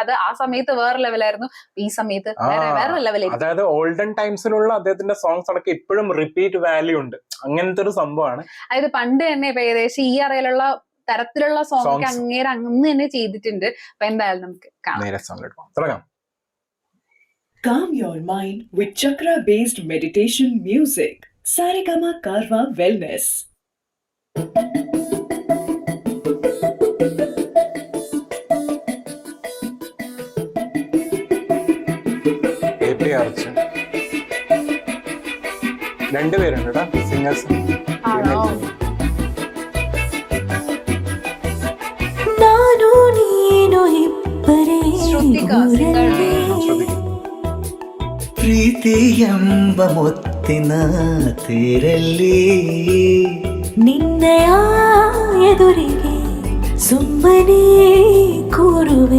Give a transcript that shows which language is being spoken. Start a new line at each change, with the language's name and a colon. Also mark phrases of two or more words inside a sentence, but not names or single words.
Malayalam: അത് ആ സമയത്ത് വേറെ ലെവലായിരുന്നു, ഈ സമയത്ത് വേറെ ലെവലായിരുന്നു. അതായത്
English: olden timesിലുള്ള
Malayalam: അദ്ദേഹത്തിന്റെ സോങ്സ് അടക്കം ഇപ്പോഴും
English: repeat value
Malayalam: ഉണ്ട്, അങ്ങനത്തെ ഒരു സംഭവമാണ്. അതായത് പണ്ട് തന്നെ ഇപ്പൊ ഏകദേശം ഈ അറിയിലുള്ള തരത്തിലുള്ള സോങ് അങ്ങേരെ അന്ന് തന്നെ ചെയ്തിട്ടുണ്ട്. അപ്പൊ എന്തായാലും നമുക്ക് കാണാം.
English: Calm your mind with chakra based meditation music. Saregama Karwa Wellness.
Malayalam: രണ്ടുപേരുണ്ട് കേട്ടോ സിംഗേഴ്സ്.
Kannada: ನಾನು ನೀನು ಇಬ್ಬರೇ ಪ್ರೀತಿ ಎಂಬ ಮುತ್ತಿನ ತೇರಲ್ಲಿ ನಿನ್ನಯ ಎದುರಿಗೆ ಸುಮ್ಮನೆ ಕೂರುವೆ